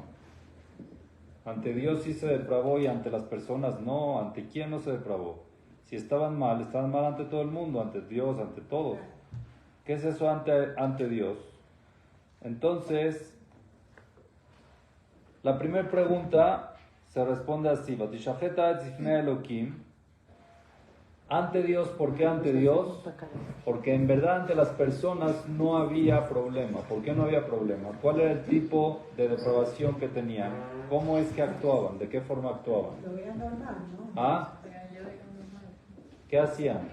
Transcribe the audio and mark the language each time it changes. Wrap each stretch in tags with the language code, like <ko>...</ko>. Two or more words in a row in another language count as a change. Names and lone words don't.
<es>Ante Dios sí se depravó y ante las personas no. ¿Ante quién no se depravó? Si estaban mal ante todo el mundo, ante Dios, ante todos. ¿Qué es eso ante Dios? Entonces, la primera pregunta se responde así:</es> <he>ותשחת הארץ לפני אלהים.</he> <es>Ante Dios, ¿por qué ante Dios? Porque en verdad ante las personas no había problema. ¿Por qué no había problema? ¿Cuál era el tipo de depravación que tenían? ¿Cómo es que actuaban? ¿De qué forma actuaban? Lo veían normal, ¿no? ¿Ah? ¿Qué hacían?</es>